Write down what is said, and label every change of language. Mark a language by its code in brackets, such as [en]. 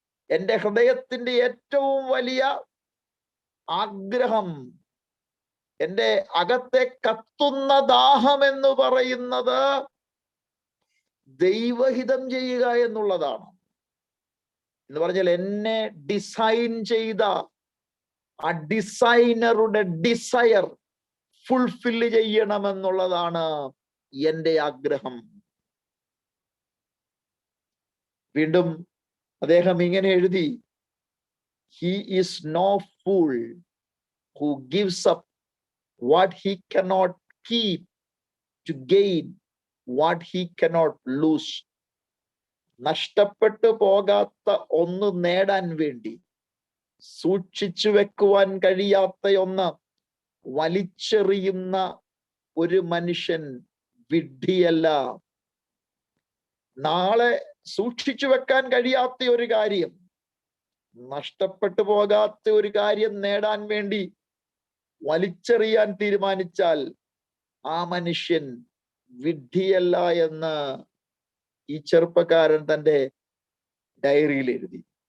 [ml] എൻ്റെ ഹൃദയത്തിന്റെ ഏറ്റവും വലിയ ആഗ്രഹം, എൻ്റെ അകത്തെ കത്തുന്ന ദാഹം എന്ന് പറയുന്നത് ദൈവഹിതം ചെയ്യുക എന്നുള്ളതാണ്. എന്ന് പറഞ്ഞാൽ എന്നെ ഡിസൈൻ ചെയ്ത ആ ഡിസൈനറുടെ ഡിസയർ ഫുൾഫിൽ ചെയ്യണമെന്നുള്ളതാണ് എൻ്റെ ആഗ്രഹം. വീണ്ടും അദ്ദേഹം ഇങ്ങനെ എഴുതി, [en] he is no fool who gives up what he cannot keep to gain what he cannot lose. [ml] നഷ്ടപ്പെട്ടു പോകാത്ത ഒന്ന് നേടാൻ വേണ്ടി സൂക്ഷിച്ചു വെക്കുവാൻ കഴിയാത്ത ഒന്ന് വലിച്ചെറിയുന്ന ഒരു മനുഷ്യൻ വിഡ്ഢിയല്ല. നാളെ സൂക്ഷിച്ചു വെക്കാൻ കഴിയാത്ത ഒരു കാര്യം, നഷ്ടപ്പെട്ടു പോകാത്ത ഒരു കാര്യം നേടാൻ വേണ്ടി വലിച്ചെറിയാൻ തീരുമാനിച്ചാൽ ആ മനുഷ്യൻ വിഡ്ഢിയല്ല എന്ന് ഈ ചെറുപ്പക്കാരൻ തൻ്റെ ഡയറിയിൽ എഴുതി.